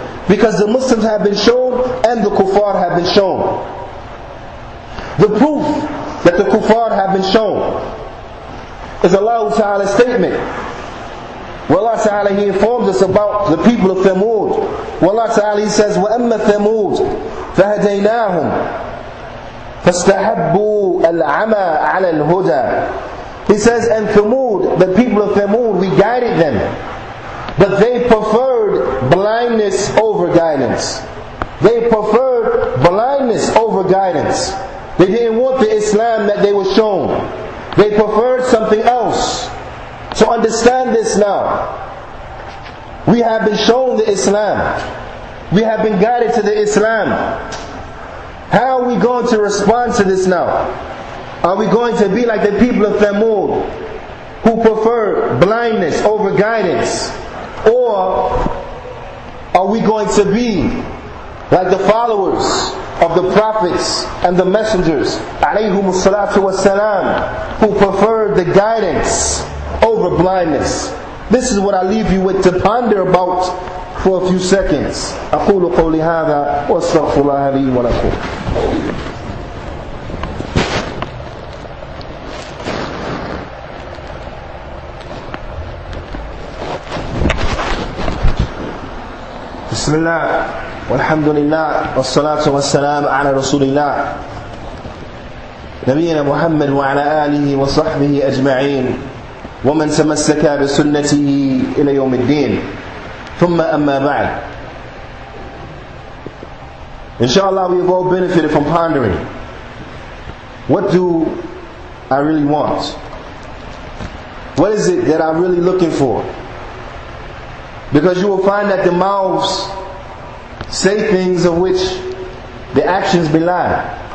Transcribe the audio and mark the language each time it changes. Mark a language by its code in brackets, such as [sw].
[en] Because the Muslims have been shown and the kuffar have been shown. The proof that the kuffar have been shown is Allah Ta'ala's statement. Where Allah Ta'ala, He informs us about the people of Thamud. Where Allah Ta'ala, He says, [ar] وَأَمَّا ثَمُودْ فَهَدَيْنَاهُمْ فَاسْتَحَبُّوا الْعَمَى عَلَى الْهُدَى. [en] He says, and Thamud, the people of Thamud, we guided them. But they preferred blindness over guidance. They preferred blindness over guidance. They didn't want the Islam that they were shown. They preferred something else. So understand this now. We have been shown the Islam. We have been guided to the Islam. How are we going to respond to this now? Are we going to be like the people of Thamud, who prefer blindness over guidance? Or are we going to be like the followers of the prophets and the messengers, alayhimus salatu wassalam, who preferred the guidance over blindness? This is what I leave you with to ponder about for a few seconds. [ar] أقول قولي هذا وأستغفر الله لي ولكم. بسم الله والحمد لله والصلاة والسلام على رسول الله نبينا محمد وعلى آله وصحبه أجمعين ومن تمسك بسنته إلى يوم الدين ثم أما بعد. [en] Inshallah, we have all benefited from pondering. What do I really want? What is it that I'm really looking for? Because you will find that the mouths say things of which the actions belie.